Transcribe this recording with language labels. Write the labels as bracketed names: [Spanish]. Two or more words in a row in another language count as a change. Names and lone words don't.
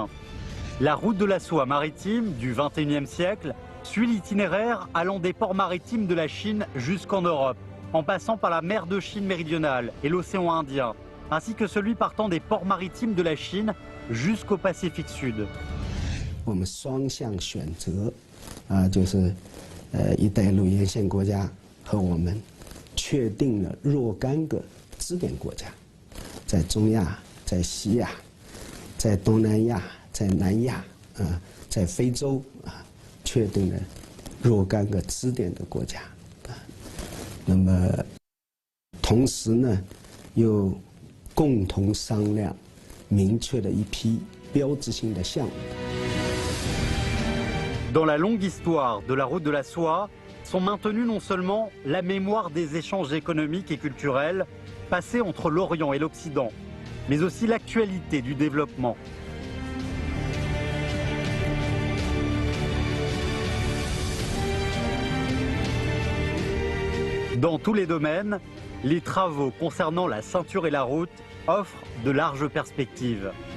[French] La route de la soie maritime du XXIe siècle suit l'itinéraire allant des ports maritimes de la Chine jusqu'en Europe, en passant par la mer de Chine méridionale et l'océan Indien, ainsi que celui partant des ports maritimes de la Chine jusqu'au Pacifique Sud. [Chinese] 我们双向选择就是一带一路沿线国家和我们确定了若干个支点国家，在中亚、在西亚、在东南亚、在南亚在非洲确定了若干个支点的国家那么同时呢又共同商量明确了一批标志性的项目。 [French] Dans la longue histoire de la route de la soie, sont maintenues non seulement la mémoire des échanges économiques et culturels passés entre l'Orient et l'Occident, mais aussi l'actualité du développement. Dans tous les domaines, les travaux concernant la ceinture et la route offrent de larges perspectives.